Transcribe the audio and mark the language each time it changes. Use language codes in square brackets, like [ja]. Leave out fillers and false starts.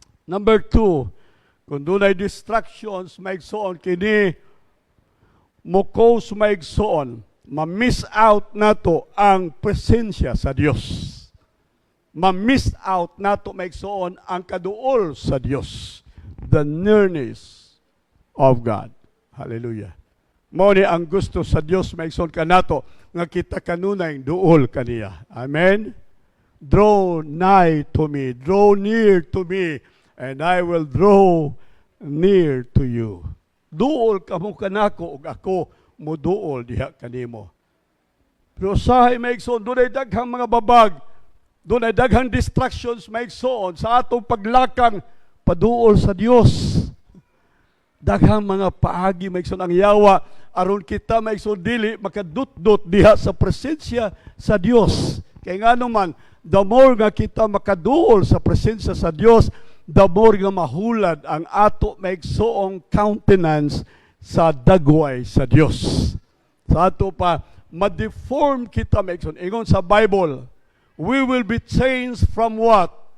[ceb] Number 2, kung doon ay distractions maigsoon kini mukos maigsoon, ma-miss out nato ang presensya sa Dios. Ma-miss out nato maigsoon ang kaduol sa Dios. [en] The nearness of God. Hallelujah. [ceb] Mao ni ang gusto sa Dios maigsoon kanato nga kita kanunay duol kaniya. Amen. [en] Draw nigh to me, draw near to me, and I will draw near to you. [ceb] Duol kamo kanako ug ako moduol diha kanimo. Pero sahay maigsoon, doon ay daghang mga babag, doon ay daghang distractions maigsoon sa atong paglakang paduol sa Dios. Daghang mga paagi maigsoon ang yawa aron kita maigsoon dili makadut-dut diha sa presensya sa Dios. Kay nga naman, the more nga kita makaduol sa presensya sa Dios, the more nga mahulad ang ato maigsoong countenance sa dagway sa Dios. Sa ato pa, ma-deform kita maigsoon. Ingon sa [en] Bible, we will be changed from what?